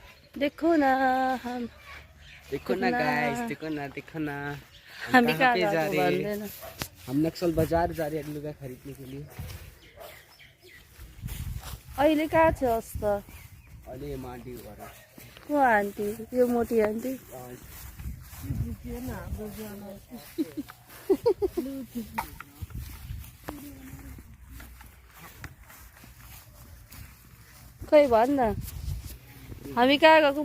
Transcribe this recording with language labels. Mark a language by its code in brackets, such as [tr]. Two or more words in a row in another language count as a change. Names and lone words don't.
[hi] देखो ना हम देखो ना गाइस, देखो ना हम भी कहाँ पे कहाँ जा [ne] गएको [hi] रहे हैं? [ne] भन्दैन [hi] हम नक्सल बाजार जा रहे हैं लुगा खरीदने के लिए। [ne] अहिले कहाँ छस् त? अहिले म आन्टी घर को आन्टी? यो मोटी आन्टी? खै भन् न, हामी कहाँ गएको?